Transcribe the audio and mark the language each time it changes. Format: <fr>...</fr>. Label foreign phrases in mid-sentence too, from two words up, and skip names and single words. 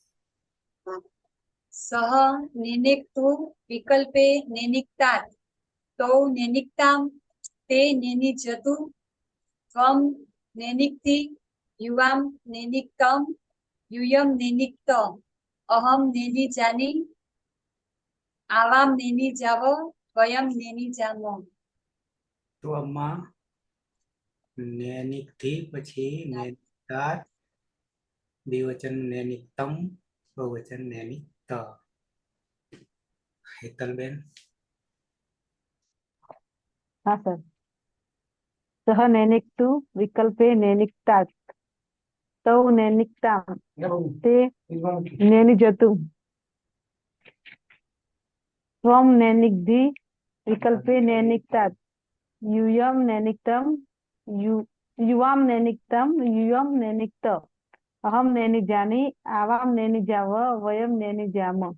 <sa>सह नेनिक्तु विकल्पे नेनिक्तात तौ नेनिक्ताम ते नेनिझतु त्वं नेनिक्ति युवाम नेनिक्तम यूयम नेनिक्तव अहम नेनिजानी आवाम नेनिजाव वयम नेनिजाम</sa> <gu>तो आમાં નૈનિક થી પછી નૈનિકતાત દ્વિવચન નૈનિકતમ બહુવચન નૈનિકત હેતલબેન</gu> <hi>हाँ सर</hi> <sa>सह नैनिक्तु विकल्पे नैनिक्तात तौ नैनिक्ताम ते नैनिजतु त्वं नैनिक्धि विकल्पे नैनिक्तात यूयम नैनिक्तम युवाम नैनिक्तम यूयम नैनिक्तव अहम नैनिजानी आवाम नैनिजाव वयम नैनिजाम</sa>